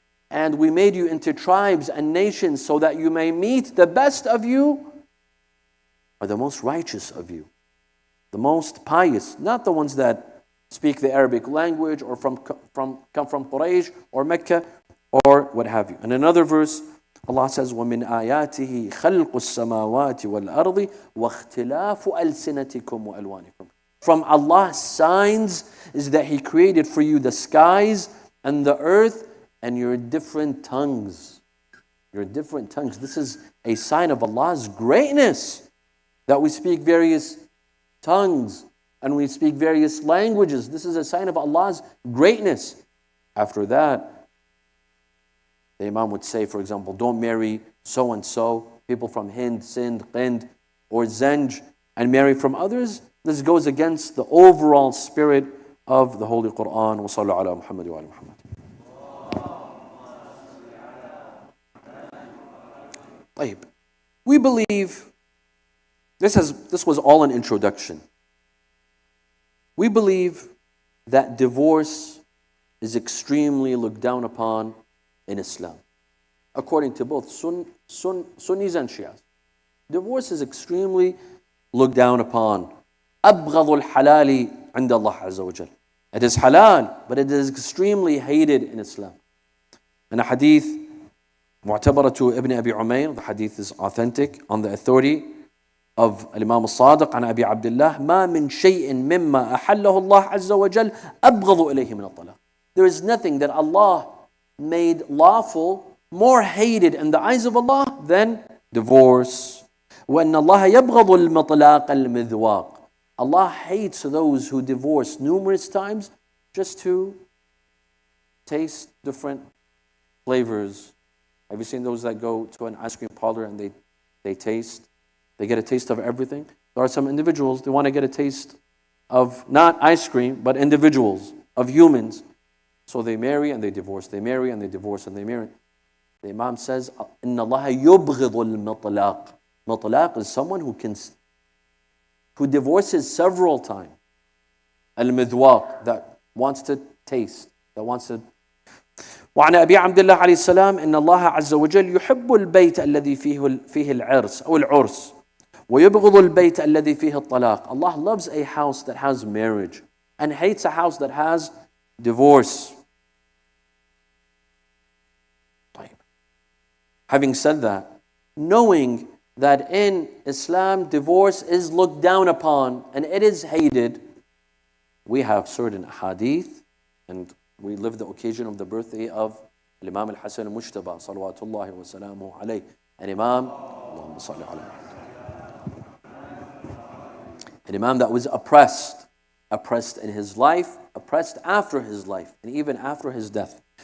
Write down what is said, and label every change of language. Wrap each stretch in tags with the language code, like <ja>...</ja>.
<en>And we made you into tribes and nations so that you may meet the best of you are the most righteous of you, the most pious, not the ones that speak the Arabic language or come from Quraysh or Mecca or what have you. In another verse, Allah says,</en> <ar>وَمِنْ آيَاتِهِ خَلْقُ السَّمَاوَاتِ وَالْأَرْضِ وَاخْتِلَافُ أَلْسِنَتِكُمْ وَأَلْوَانِكُمْ.</ar> <en>From Allah's signs is that He created for you the skies and the earth and your different tongues. Your different tongues. This is a sign of Allah's greatness, that we speak various tongues and we speak various languages. This is a sign of Allah's greatness. After that, the Imam would say, for example, don't marry so-and-so, people from Hind, Sind, Hind, or Zenj, and marry from others. This goes against the overall spirit of the Holy Quran.</en> <ar>Wa sallu ala Muhammad wa ala Muhammad.</ar> <en>We believe, this was all an introduction. We believe that divorce is extremely looked down upon in Islam, according to both Sunnis and Shias. Divorce is extremely looked down upon.</en> <ar>أبغض الحلال عند الله عز وجل.</ar> <en>It is halal, but it is extremely hated in Islam. In a hadith,</en> <ar>معتبرة ابن أبي عمير,</ar> <en>the hadith is authentic on the authority of Imam Al-Sadiq</en> <ar>عن أبي عبد الله, ما من شيء مما أحله الله عز وجل أبغض إليه من الطلاق.</ar> <en>There is nothing that Allah made lawful more hated in the eyes of Allah than divorce.</en> <ar>وأن الله يبغض المطلاق المذواق.</ar> <en>Allah hates those who divorce numerous times just to taste different flavors. Have you seen those that go to an ice cream parlor and they taste? They get a taste of everything. There are some individuals, they want to get a taste of not ice cream, but individuals, of humans. So they marry and they divorce. They marry and they divorce and they marry. The Imam says,</en> <ar>إِنَّ اللَّهَ يُبْغِضُ الْمَطْلَاقِ.</ar> <en>Matlaq is someone who divorces several times. Al-midwaq, that wants to taste, that wants to.</en> <ar>وعن أبي عبد الله عليه السلام إن الله عز وجل يحب البيت الذي فيه العرس أو العرس ويبغض البيت الذي فيه الطلاق.</ar> <en>Allah loves a house that has marriage and hates a house that has divorce. Having said that, knowing that in Islam divorce is looked down upon and it is hated, we have certain hadith, and we live the occasion of the birthday of Imam Al-Hassan al-Mujtaba,</en> <ar>salawatullahi wa salamuhu alayhi,</ar> <en>an Imam,</en> <ar>Allahumma salli alayhi,</ar> <en>an Imam that was oppressed in his life, oppressed after his life, and even after his death.</en>